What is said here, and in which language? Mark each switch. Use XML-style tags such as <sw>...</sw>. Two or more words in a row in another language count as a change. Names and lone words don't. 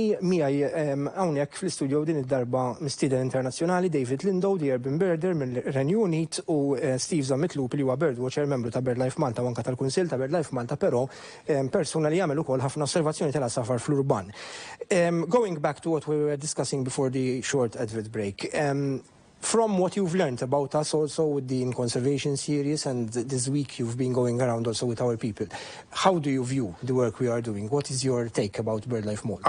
<mt>miegħi hawnhekk fl-studio din id-darba mistieden internazzjonali David Lindo, the Urban Birder mill-Renju Unit u Steve Zammitlup li huwa birdwatcher membru ta' BirdLife Malta u anke tal-Kunsill ta' BirdLife Malta, però persuna li jagħmel ukoll ħafna osservazzjoni tal-asafar fl-urban.</mt> <en>Going back to what we were discussing before the short advert break. From what you've learned about us also with the In Conservation series and this week you've been going around also with our people, how do you view the work we are doing? What is your take about BirdLife Malta?</en>